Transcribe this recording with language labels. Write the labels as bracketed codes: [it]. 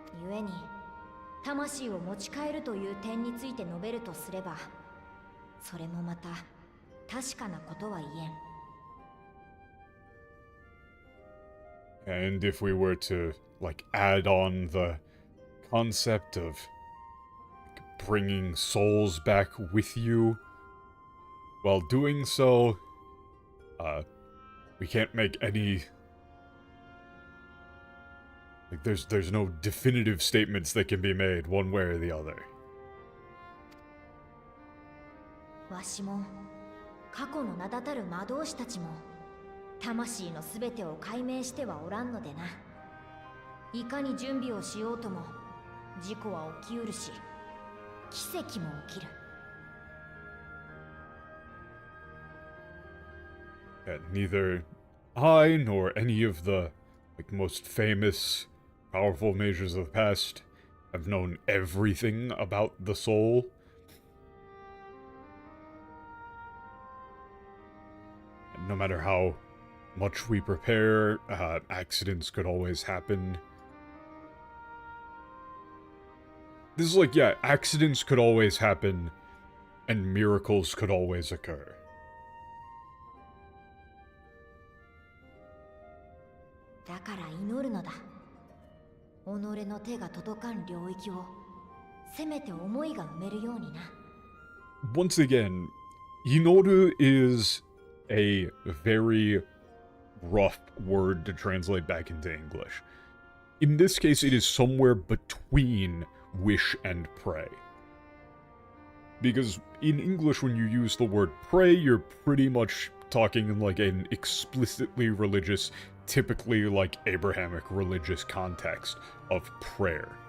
[ja] 故に、魂を持ち帰るという点について述べるとすれば、それもまた確かなことは言えん。 [en] And if we were to, like, add on the concept of bringing souls back with you, while doing so, we can't make any... like, there's no definitive statements that can be made one way or the other. [ja] わしも、過去の名だたる魔導士たちも、魂のすべてを解明してはおらんのでな。いかに準備をしようとも、事故は起きうるし、奇跡も起きる。 [en] And neither I nor any of the, like, most famous, powerful mages of the past have known everything about the soul. And no matter how much we prepare, accidents could always happen. This is like, yeah, accidents could always happen, and miracles could always occur. [ja] だから祈るのだ。己の手が届かん領域を、せめて思いが埋めるようにな。 [en] Once again, Inoru is a very rough word to translate back into English. In this case, it is somewhere between wish and pray. Because in English, when you use the word pray, you're pretty much talking in like an explicitly religious, typically like Abrahamic religious context of prayer.